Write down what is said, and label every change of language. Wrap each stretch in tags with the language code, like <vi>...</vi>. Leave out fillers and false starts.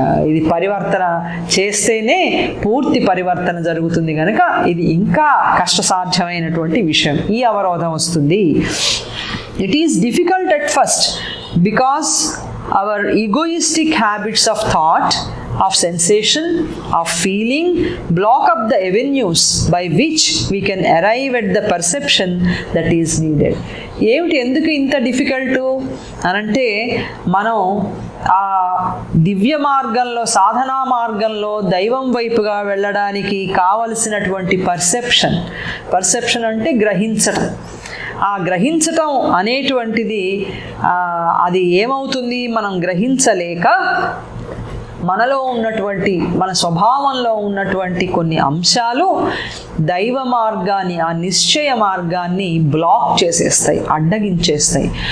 <te>ఇది పరివర్తన చేస్తేనే పూర్తి పరివర్తన జరుగుతుంది కనుక ఇది ఇంకా కష్టసాధ్యమైనటువంటి విషయం. ఈ అవరోధం వస్తుంది.</te> <en>It is difficult at first because our egoistic habits of thought, of sensation, of feeling block up the avenues by which we can arrive at the perception that is needed.</en> <te>ఏమిటి, ఎందుకు ఇంత డిఫికల్టు అనంటే, మనం ఆ దివ్య మార్గంలో, సాధనా మార్గంలో దైవం వైపుగా వెళ్ళడానికి కావలసినటువంటి పర్సెప్షన్ అంటే గ్రహించటం. ఆ గ్రహించటం అనేటువంటిది అది ఏమవుతుంది, మనం గ్రహించలేక మనలో ఉన్నటువంటి, మన స్వభావంలో ఉన్నటువంటి కొన్ని అంశాలు దైవ మార్గాన్ని, ఆ నిశ్చయ మార్గాన్ని బ్లాక్ చేసేస్తాయి, అడ్డగించేస్తాయి.</te>